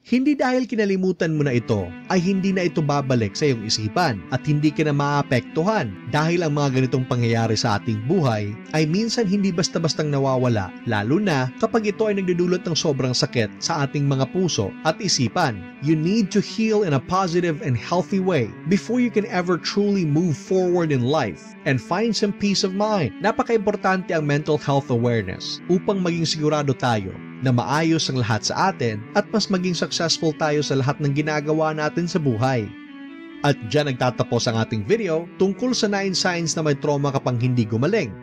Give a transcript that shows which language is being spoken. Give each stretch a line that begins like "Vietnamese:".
Filipino: Hindi dahil kinalimutan mo na ito ay hindi na ito babalik sa iyong isipan at hindi ka na maapektuhan dahil ang mga ganitong pangyayari sa ating buhay ay minsan hindi basta-bastang nawawala, lalo na kapag ito ay nagdudulot ng sobrang sakit sa ating mga puso at isipan.
English: You need to heal in a positive and healthy way before you can ever truly move forward in life and find some peace of mind.
Filipino: Napaka-importante ang mental health awareness upang maging sigurado tayo na maayos ang lahat sa atin at mas maging successful tayo sa lahat ng ginagawa natin sa buhay. At dyan nagtatapos ang ating video tungkol sa
English: 9 signs
Filipino: na may trauma ka pang hindi gumaling.